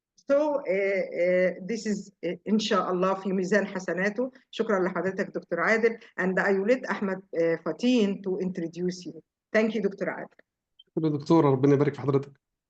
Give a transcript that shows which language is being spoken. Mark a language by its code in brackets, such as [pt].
[en] So this is [ar] إن شاء الله في ميزان حسناته. شكرا لحضرتك دكتور عادل. [en] And I will let Ahmed Fateen to introduce you. Thank you doctor Adel. [ar] شكرا دكتورة، ربنا يبارك في حضرتك.